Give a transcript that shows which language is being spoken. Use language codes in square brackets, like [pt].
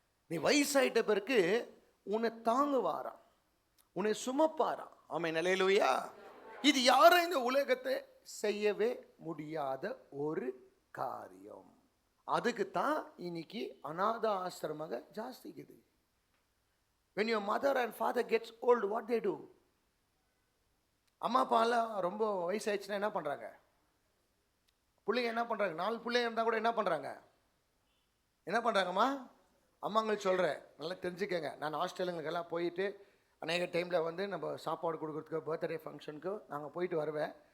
[ta] நீ வயசாயிட்ட பிறகு உன்னை தாங்குவாராம், உன்னை சுமப்பாராம். ஆமென், அல்லேலூயா. இது யாரும் இந்த உலகத்தை செய்யவே முடியாத ஒரு காரியம். அதுக்கு தான் இன்னைக்கு அநாத ஆசிரமங்க ஜாஸ்திக்குது. [en] when your mother and father gets old, what they do? [ta] அம்மா அப்பாலாம் ரொம்ப வயசாயிடுச்சுன்னா என்ன பண்ணுறாங்க? பிள்ளைங்க என்ன பண்ணுறாங்க? 4 பிள்ளைங்க இருந்தால் கூட என்ன பண்ணுறாங்கம்மா? அம்மாங்களுக்கு சொல்கிறேன், நல்லா தெரிஞ்சுக்கங்க. நான் ஹாஸ்டலுங்களுக்கெல்லாம் போயிட்டு அநேக டைமில் வந்து நம்ம சாப்பாடு கொடுக்குறதுக்கு, பர்த்டே ஃபங்க்ஷனுக்கு நாங்கள் போயிட்டு வருவேன்.